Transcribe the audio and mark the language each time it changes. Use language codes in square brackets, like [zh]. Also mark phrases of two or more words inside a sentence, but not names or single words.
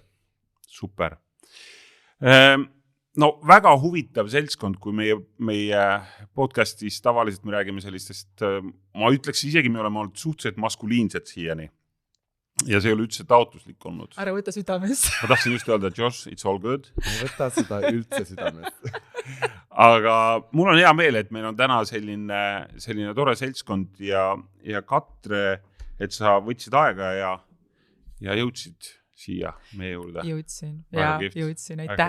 [et] Super. No väga huvitav seltskond, kui meie podcastis tavaliselt me räägime sellistest, ma ütleks isegi, me oleme olnud suhteliselt maskuliinsed siiani. Ja see ei ole üldse taotluslik olnud. Ära võta südamest. Ma tahtsin just öelda, [en] Josh, it's all good. [et] Ma võta seda üldse südamest. Aga mul on hea meel, et meil on täna selline tore seltskond ja Katre, et sa võtsid aega ja jõudsid siia meie juurde. Jõudsin, aitäh.